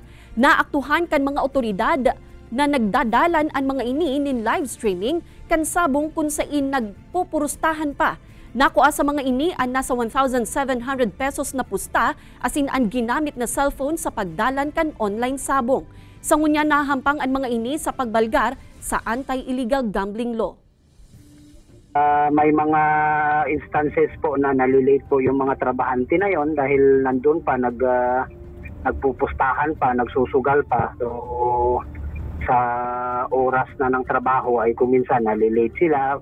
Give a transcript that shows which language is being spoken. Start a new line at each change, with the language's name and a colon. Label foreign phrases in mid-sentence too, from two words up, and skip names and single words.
Bikol: Naaktuhan kan mga otoridad na nagdadalan ang mga ini in
English: live streaming
Bikol: kan sabong kung saan nagpupurustahan pa. Nakuha sa mga ini ang nasa 1,700 pesos na pusta asin ang ginamit na cellphone sa pagdalan kan online sabong. Sa ngunya nahampang ang mga ini sa pagbalgar sa
English: anti-illegal gambling law.
Filipino: May mga instances po na nalilate po yung mga trabahante na yon dahil nandun pa nagpupustahan pa, nagsusugal pa. So sa oras na ng trabaho ay kuminsan nalilate sila.